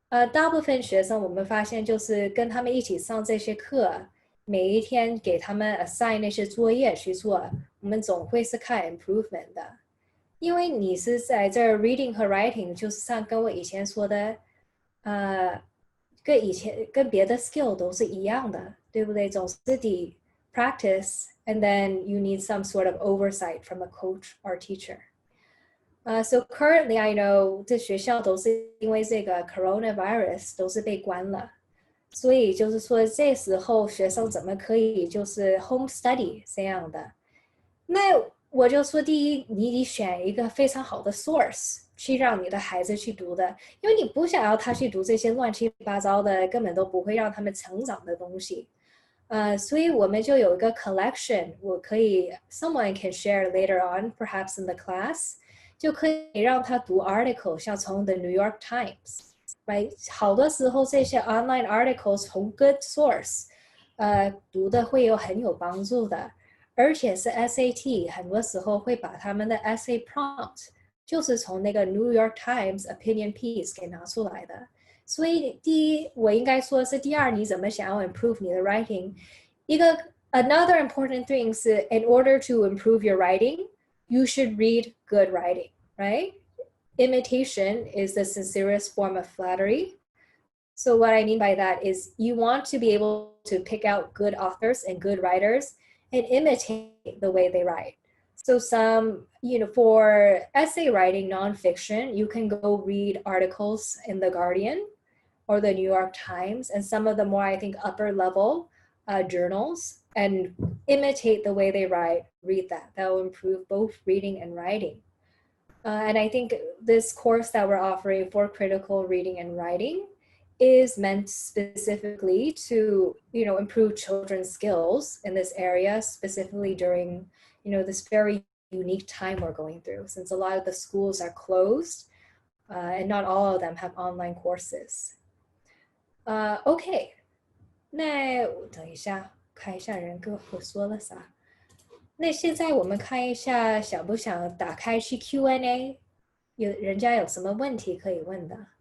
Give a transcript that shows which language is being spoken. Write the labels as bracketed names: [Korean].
[Chinese] 大部分学生我们发现就是跟他们一起上这些课，每一天给他们 assign 那些作业去做，我们总会是看 improvement 的。因为你是在这 reading 和 writing， 就是像跟我以前说的，跟别的 skill 都是一样的，对不对？总是得 [English] practice and then you need some sort of oversight from a coach or teacher. So currently I know [Chinese] 这学校都是因为这个 coronavirus 都是被关了，所以就是说这时候学生怎么可以就是 home study 这样的？那我就说，第一，你得选一个非常好的 source 去让你的孩子去读的，因为你不想要他去读这些乱七八糟的，根本都不会让他们成长的东西。所以我们就有一个 collection， 我可以 [English] someone can share later on perhaps in the class， [Chinese] 就可以让他读 article， 像从 the New York Times，right？好多时候这些 online articles 从 good source，读的会很有帮助的。而且是 SAT， 很多时候会把他们的 essay prompt 就是从那个 New York Times opinion piece 给拿出来的。所以第一，我应该说是第二，你怎么想要 improve 你的 writing？一个 [English] another important thing [Chinese] 是 [English] in order to improve your writing, you should read good writing, right? Imitation is the sincerest form of flattery. So what I mean by that is you want to be able to pick out good authors and good writers and imitate the way they write. So some, for essay writing, nonfiction, you can go read articles in The Guardian or the New York Times and some of the more, I think, upper level journals and imitate the way they write, read that. That will improve both reading and writing. And I think this course that we're offering for critical reading and writing is meant specifically to, improve children's skills in this area, specifically during, this very unique time we're going through, since a lot of the schools are closed and not all of them have online courses. [Chinese] OK， 那我等一下看一下人跟我说了啥。那现在我们看一下，想不想打开去 Q&A？人家有什么问题可以问的？